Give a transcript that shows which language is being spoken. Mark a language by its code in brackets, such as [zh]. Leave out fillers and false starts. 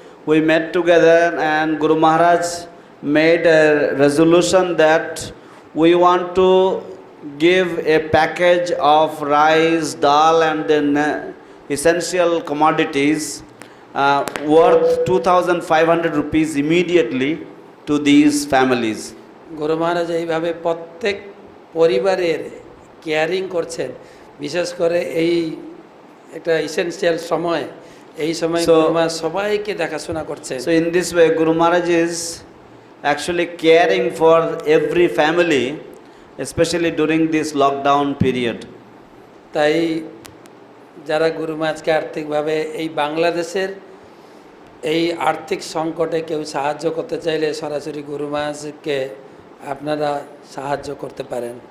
[en] We met together and Guru Maharaj made a resolution that we want to give a package of rice, dal and then essential commodities worth 2,500 rupees immediately to these families. [bn] গুরু মহারাজ এইভাবে প্রত্যেক পরিবারের caring করছেন, বিশেষ করে এই একটা essential সময়, এই সময় গুরু মহারাজ সবাইকে দেখাশোনা করছেন। [en] So in this way Guru Maharaj is actually caring for every family, especially during this lockdown period. [bn] তাই যারা গুরু মহারাজকে আর্থিকভাবে এই বাংলাদেশের এই আর্থিক সংকটে কেউ সাহায্য করতে চাইলে সরাসরি গুরু মহারাজকে আপনারা সাহায্য করতে পারেন।